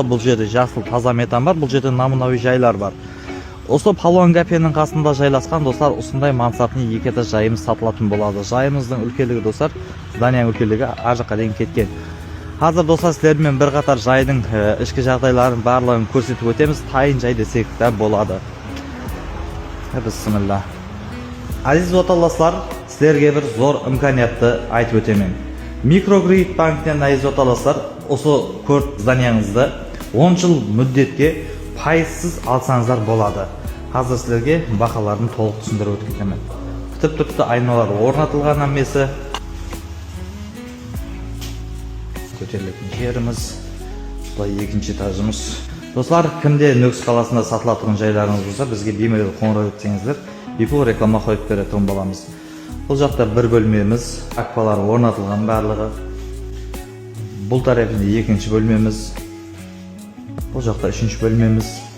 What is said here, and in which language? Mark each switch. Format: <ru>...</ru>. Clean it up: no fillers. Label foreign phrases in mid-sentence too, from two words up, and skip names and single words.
<kaa>Бұл жерде жасыл таза метан бар, бұл жерде намунауи жайлар бар. Осы Палуан кафенің қасында жайласқан достар, осындай мансапты екі этаж жайымыз сатылатын болады. Жайымыздың үлкендігі достар, зданияның үлкендігі ар жаққа дейін кеткен. Қазір достар, сіздермен бір қатар жайдың ішкі жағдайларын барлығын көрсетіп өтеміз. Тайын жай десек те болады. Бисмилла.</kaa> <uz>Aziz vatandaşlar, sizlerge bir zor imkoniyatni aytib o'taman. Mikrokredit bankdan aziz vatandaşlar, o'sha ko'rt zdaniyangizda 10 yil muddatga foizsiz olsangizlar bo'ladi. Hozir sizlarga baholarni to'liq tushuntirib o'tib ketaman. Kutib turibdi, aynolar o'rnatilgan hammasi. Ko'tarilgan yerimiz, bu ikkinchi etajimiz.</uz> <kaa>Do'stlar, kimde Нүксі қаласында сатылатын жайларыңыз болса, бізге беймәлел қоңырау етсеңіздер, бепул реклама қойып беретін боламыз. Бұл жақта бір бөлмеміз, аквалар орнатылған барлығы. Бұл тарапында екінші бөлмеміз. Бұл жақта үшінші бөлмеміз.</kaa>